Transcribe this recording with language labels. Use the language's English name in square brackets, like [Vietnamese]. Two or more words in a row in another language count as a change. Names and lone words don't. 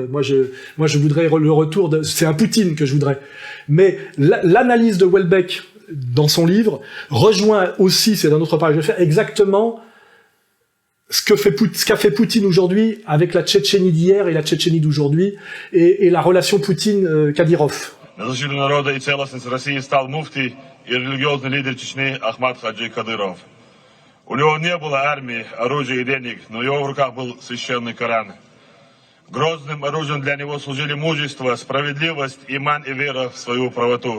[French] Moi, je voudrais le retour c'est un Poutine que je voudrais. Mais l'analyse de Houellebecq dans son livre rejoint aussi, c'est un autre paragraphe que je vais faire, exactement ce qu'a fait Poutine aujourd'hui avec la Tchétchénie d'hier et la Tchétchénie d'aujourd'hui et la relation Poutine-Kadyrov. [Russian] На защиту народа и целостности России стал муфти и религиозный лидер Чечни Ахмад Хаджи Кадыров. У него не было армии, оружия и денег, но в его руках был священный Коран. Грозным оружием для него служили мужество, справедливость, иман и вера в свою правоту.